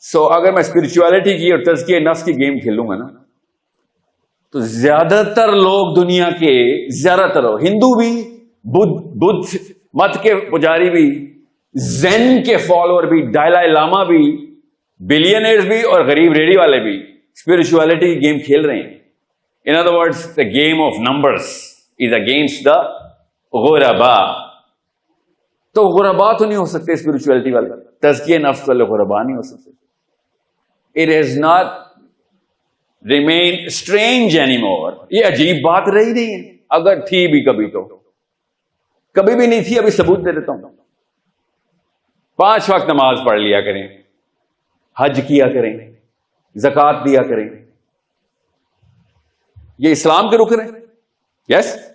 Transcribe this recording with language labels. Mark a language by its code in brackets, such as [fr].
[ur] اگر میں اسپرچویلٹی کی اور تزکیہ نفس کی گیم کھیلوں گا نا, تو زیادہ تر لوگ دنیا کے, زیادہ تر ہندو بھی, بدھ مت کے پجاری بھی, زین کے فالوور بھی, دلائی لاما بھی, بلینئرز بھی اور غریب ریڈی والے بھی اسپرچویلٹی کی گیم کھیل رہے ہیں. [en] In other words, the game of numbers is against the غربا. [ur] تو غربا تو نہیں ہو سکتے اسپرچویلٹی والے, تزکیہ نفس والے غربا نہیں ہو سکتے. [en] It has not remained strange anymore. [ur] یہ عجیب بات رہی نہیں ہے. اگر تھی بھی کبھی تو کبھی بھی نہیں تھی. ابھی ثبوت دے دیتا ہوں. 5 وقت نماز پڑھ لیا کریں, حج کیا کریں, زکوٰۃ دیا کریں. یہ اسلام کے رکن ہیں. یس.